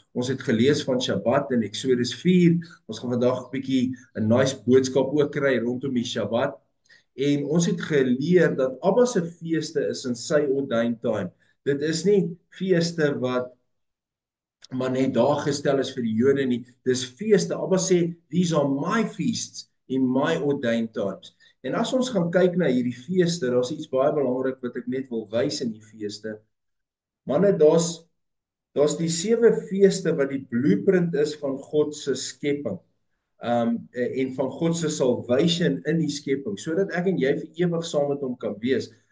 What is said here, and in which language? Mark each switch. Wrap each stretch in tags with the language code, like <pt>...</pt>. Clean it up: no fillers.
<af>Ons het gelees van Shabbat in Eksodus 4. Ons gaan vandag 'n bietjie 'n nice boodskap ook kry rondom die Shabbat. En ons het geleer dat Abba se feeste is in sy</af> <en>ordained time.</en> <af>Dit is nie feeste wat maar net daar gestel is vir die Jode nie. Dis feeste.</af> <en>Abba sê, these are my feasts in my ordained times.</en> <af>En as ons gaan kyk na hierdie feeste, daar's iets baie belangrik wat ek net wil wys in die feeste. Manne, daar's die 7 feeste wat die blueprint is van God se skepping. En van God se salvation in die skepping, sodat ek en jy vir ewig saam met hom kan wees.</af>